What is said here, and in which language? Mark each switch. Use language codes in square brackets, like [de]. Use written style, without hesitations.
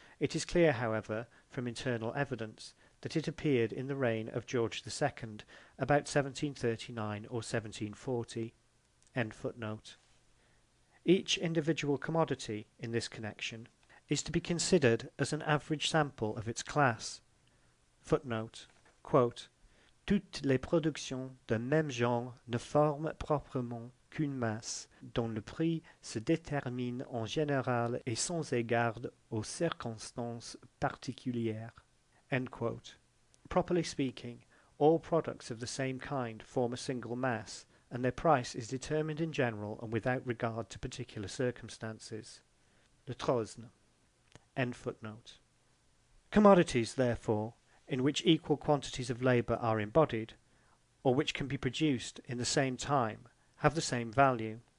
[en] It is clear, however, from internal evidence, that it appeared in the reign of George II, about 1739 or 1740. End footnote. Each individual commodity, in this connection, is to be considered as an average sample of its class. Footnote. Quote, [fr] toutes les productions d'un même genre ne forment proprement qu'une masse, dont le prix se détermine en général et sans égard aux circonstances particulières. [en] End quote. Properly speaking, all products of the same kind form a single mass, and their price is determined in general and without regard to particular circumstances. [fr] Le Trosne. [en] End footnote. Commodities, therefore, in which equal quantities of labour are embodied, or which can be produced in the same time, have the same value.